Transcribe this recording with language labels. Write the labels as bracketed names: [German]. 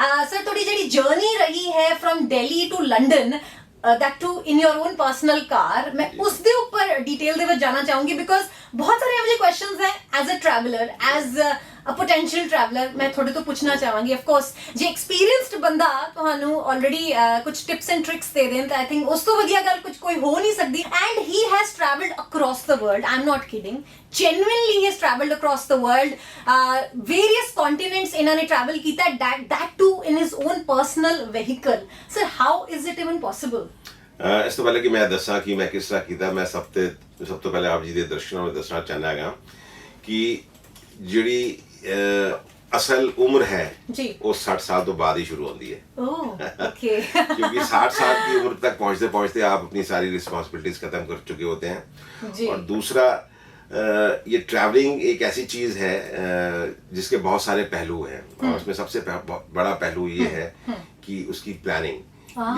[Punjabi] Sir ਤੁਹਾਡੀ ਜਿਹੜੀ journey ਰਹੀ ਹੈ firm Delhi to London, [English] that too in your own personal car, [Hindi] मैं उसके ऊपर डिटेल [Punjabi] ਦੇ ਵਿੱਚ ਜਾਣਾ ਚਾਹੂੰਗੀ ਬਿਕੋਜ਼ ਬਹੁਤ ਸਾਰੇ ਇਹੋ ਜਿਹੇ ਕੁਐਸਚਨਸ ਹੈ as a traveller, as a potential traveller ਮੈਂ ਤੁਹਾਡੇ ਤੋਂ ਪੁੱਛਣਾ ਚਾਹਾਂਗੀ। ਆਫ ਕੋਰਸ ਜੇ ਐਕਸਪੀਰੀਅੰਸਡ ਬੰਦਾ ਤੁਹਾਨੂੰ ਆਲਰੇਡੀ ਕੁਝ ਟਿਪਸ ਐਂਡ ਟ੍ਰਿਕਸ ਦੇ ਦੇਣ ਤਾਂ ਆਈ ਥਿੰਕ ਉਸ ਤੋਂ ਵਧੀਆ ਗੱਲ ਕੁਝ ਕੋਈ ਹੋ ਨਹੀਂ ਸਕਦੀ। [English] and he has travelled across the world, I am not kidding, genuinely he has traveled across the world, various continents [Punjabi] ਇਹਨਾਂ ਨੇ travel ਕੀਤਾ, [English] that too in his own personal vehicle. Sir, how is it even possible? [Punjabi] ਇਸ ਤੋਂ ਪਹਿਲੇ ਕਿ ਮੈਂ ਦੱਸਾਂ ਕਿ ਮੈਂ ਕਿਸ ਤਰ੍ਹਾਂ ਕੀਤਾ, ਮੈਂ ਸਭ ਤੋਂ ਪਹਿਲੇ ਆਪ ਜੀ ਦੇ ਦਰਸ਼ਨਾਂ ਨੂੰ ਦੱਸਣਾ ਚਾਹੁੰਦਾ ਹੈਗਾ ਕਿ ਜਿਹੜੀ ਅਸਲ ਉਮਰ ਹੈ ਜੀ ਉਹ 60 ਸਾਲ ਤੋਂ ਬਾਅਦ ਹੀ ਸ਼ੁਰੂ ਹੁੰਦੀ ਹੈ। [English] Okay [Hindi] क्योंकि 60 साल की उम्र तक पहुंचते पहुंचते आप अपनी सारी रिस्पॉन्सिबिलिटीज खत्म कर चुके होते हैं। जी। और दूसरा ये ट्रैवलिंग एक ऐसी चीज है जिसके बहुत सारे पहलू हैं और उसमें सबसे बड़ा पहलू ये है कि उसकी प्लानिंग।